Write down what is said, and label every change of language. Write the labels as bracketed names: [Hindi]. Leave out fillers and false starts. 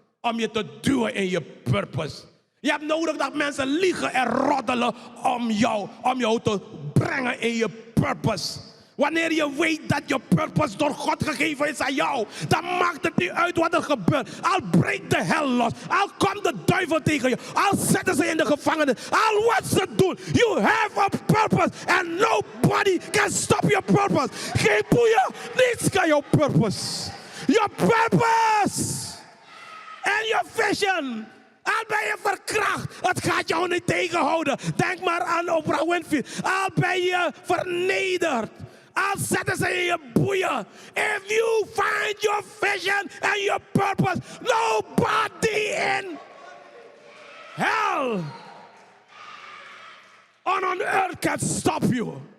[Dutch] Om je te duwen in je purpose. Je hebt nodig dat mensen liegen en roddelen om jou te brengen in je purpose. Wanneer je weet dat je purpose door God gegeven is aan jou, dan maakt het niet uit wat er gebeurt. Al breekt de hel los, al komt de duivel tegen je, al zetten ze in de gevangenis, al wat ze doen. [English] You have a purpose and nobody can stop your purpose. [Dutch] Geen boeien, niets kan jouw purpose. [English] Your purpose and your vision. [Dutch] Al ben je verkracht, het gaat jou niet tegenhouden. Denk maar aan Oprah Winfrey. Al ben je vernederd, al zetten ze in je boeien. [English] If you find your vision and your purpose, nobody in hell on earth can stop you.